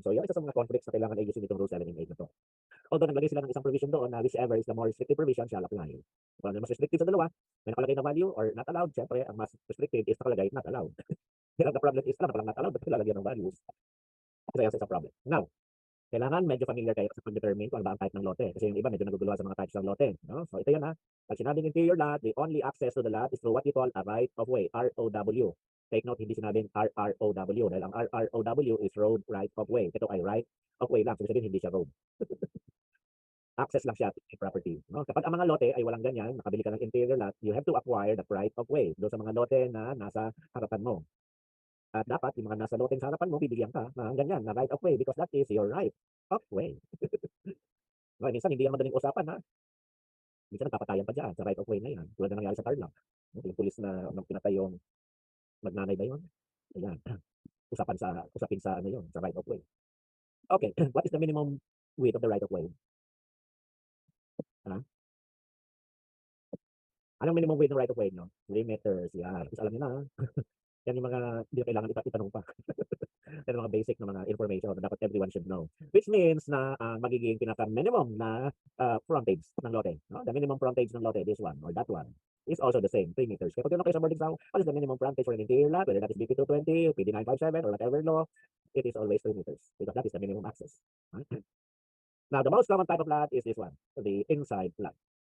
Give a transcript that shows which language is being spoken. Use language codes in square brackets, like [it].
[tl] So, yan isa sa mga conflicts na kailangan ayusin itong Rule 7 and 8 na to. Although naglagay sila ng isang provision doon na [en] whichever is the more restrictive provision shall apply. [tl] Kung ano mas restrictive sa dalawa, may nakalagay na value or not allowed, syempre ang mas restrictive is nakalagay not allowed. Pero [en] the problem is, [tl] alam na palang not allowed, ba't lalagyan ng values? Kasi yan sa problem. Now, kailangan medyo familiar kayo sa pag-determine kung ano ba ang type ng lote. Kasi yung iba medyo naguguluhan sa mga types ng lote. No? So ito yun ha. Pag sinabing [en] interior lot, the only access to the lot is through what you call a right of way, ROW. [tl] Take note, hindi sinabing RROW dahil ang RROW [en] is road right of way. [tl] Ito ay right of way lang. So sabihin hindi siya road. Access lang siya [en] to the property. [tl] No? Kapag ang mga lote ay walang ganyan, nakabili ka ng interior lot, [en] you have to acquire the right of way [tl] doon sa mga lote na nasa harapan mo. At dapat yung mga nasa loteng sa harapan mo, bibigyan ka ng ganyan na right of way [en] because that is your right of way. [tl] Okay, minsan hindi yan madaling usapan ha. Minsan nagpapatayan pa dyan sa right of way na yan. Tulad na nangyari sa Tarlac. Yung pulis na nung pinatay yung magnanay ba yun? Ayan. Usapin sa ano yun, sa right of way. [en] Okay, what is the minimum width of the right of way? Ha? [tl] Anong minimum width ng right of way, no? 3 meters. Yan. Alam niyo na, ha? Yan yung mga hindi na kailangan itanong pa. Yan ang mga basic na mga information na dapat [en] everyone should know. [tl] Which means na magiging pinaka-minimum na frontage ng lote. No? [en] The minimum frontage [tl] ng lote, [en] this one or that one, is also the same, 3 meters. [tl] Kaya pag tinanong kayo sa boarding exam, [en] what is the minimum frontage for an interior lot, whether that is BP 220, PD 957, or whatever law, it is always 3 meters because that is the minimum access. Now, the most common type of lot is this one, the inside lot.